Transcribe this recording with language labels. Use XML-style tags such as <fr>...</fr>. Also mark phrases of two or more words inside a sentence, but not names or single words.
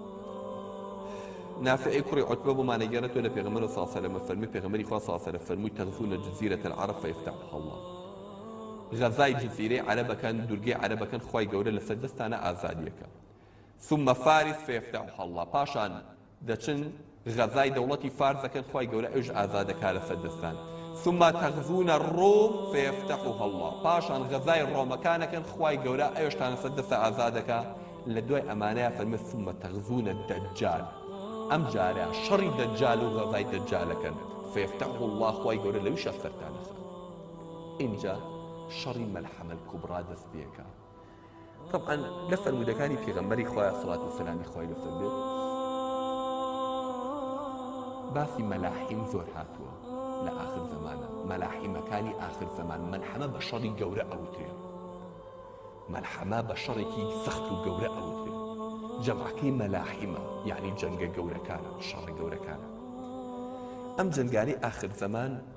<ckb>نافعی کوڕی عوتبە بۆمانەگەێنێتەوە لە پێغەمبەر</ckb> <ar>صلی الله علیه و سلم</ar> <ckb>فەرمی پێغەمبەری خوا</ckb> <ar>صلی الله علیه و سلم</ar> <ckb>فەرمووی</ckb> <ar>تغزون جزيرة العرب فيفتحها الله</ar> <ckb>غەزای جزیرەی عەرەبەکان دوورگەی عەرەبەکان خوای گەورە لەسەر دەستانە ئازادیەکە</ckb> <ar>ثم فارس فيفتحها الله</ar> <ckb>پاشان دەچن غەزای دەوڵەتی فارسەکەن خوای گەورە ئەوش ئازادەکا لەسەر دەستان</ckb> <ar>ثم تغزون الروم فيفتحها الله</ar> <ckb>پاشان غەزای ڕۆمەکانەکەن خوای گەورە ئەوشتان لەسەر دەستە ئازادەکە لە دوای ئەمانەیە فەرمێ</ckb> <ar>ثم تغزون الدجال</ar> <ckb>ئەم جارە شەڕی دەجال و غەزای دەجالەکەن</ckb> <ar>فيفتحه الله</ar> <ckb>خوای گەورە لەویشە سەرتانەخە اینجا شەڕی مەلحەمە الکوبرا دەست پێەکە طبعا لە فەرمودەکانی پێغەمبەری خوای سەڵات و سەلامی خوای لەسەر بێت باسی مەلاحیم زۆر هاتووە لە آخر زمانە مەلاحیمەکانی آخر زمان مەلحەمە بە شەڕی گەورە ئەوترێ مەلحەمە بە شەڕێکی سەخت و گەورە ئەوترێ جەمعەکەی مەلاحیمە یعنی جەنگە گەورەکانە شەڕە گەورەکانە ئەم جەنگانەی آخر زمان</ckb>